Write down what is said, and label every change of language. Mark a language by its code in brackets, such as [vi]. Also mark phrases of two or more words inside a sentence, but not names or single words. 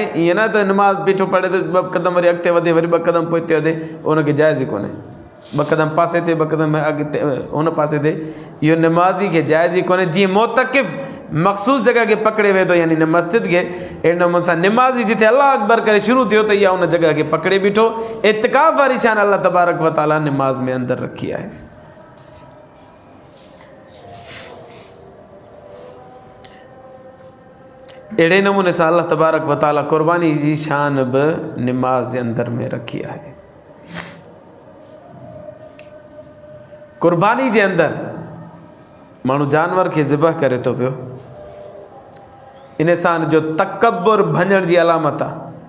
[sd] ईअं न त नमाज़ बीठो पढ़े त ॿ क़दम वरी अॻिते वधे, वरी ॿ क़दम पोइ हिते वधे, उनखे जाइज़ ई कोन्हे। ॿ क़दम पासे ते, ॿ क़दम अॻिते हुन पासे ते, इहो नमाज़ी खे जाइज़ ई कोन्हे। जीअं मोतकिफ़ मख़सूस जॻह खे पकिड़े वेंदो यानी न मस्जिद खे, अहिड़े नमूने सां निमाज़ी जिथे [ar] الله أكبر [sd] करे शुरू थियो त इहा उन जॻह खे पकिड़े बीठो। इतिकाफ़ वारी शान [ar] الله تبارك وتعالى [sd] निमाज़ में अंदरि रखी आहे। अहिड़े नमूने सां [ar] الله تبارك وتعالى [sd] क़ुर्बानी जी शान बि निमाज़ जे अंदरि में रखी आहे। क़ुर्बानी जे अंदरि माण्हू जानवर खे ज़िबह करे थो पियो, इन सां जो तकब्बुर भञण जी अलामत आहे।